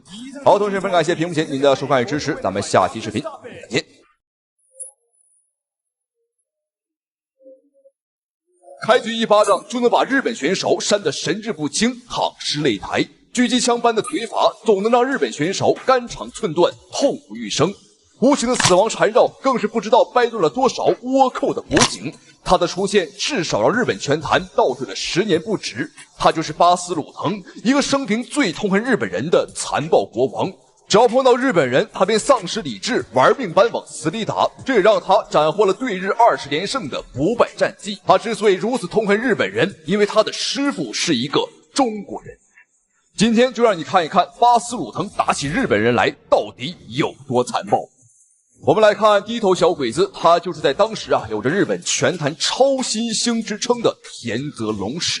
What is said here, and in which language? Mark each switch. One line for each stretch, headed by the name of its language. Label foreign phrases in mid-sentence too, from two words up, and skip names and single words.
Chinese: 好，同時十分感謝屏幕前您的收看與支持，咱們下期視頻再見。開局一巴掌就能把日本選手扇得神志不清，躺屍擂台，狙擊槍般的腿法總能讓日本選手肝腸寸斷，痛不欲生。無情的死亡纏繞，更是不知道掰斷了多少倭寇的脖頸。他的出現至少讓日本拳壇倒退了10年不止。他就是巴斯魯藤，一個生平最痛恨日本人的殘暴國王。只要碰到日本人，他便喪失理智，玩命般往死裡打。這也讓他斬獲了對日20連勝的不敗戰績。他之所以如此痛恨日本人，因為他的師父是一個中國人。今天就讓你看一看巴斯魯藤打起日本人來到底有多殘暴。我們來看第一頭小鬼子，他就是在當時啊有着日本拳壇超新星之稱的田澤龍史。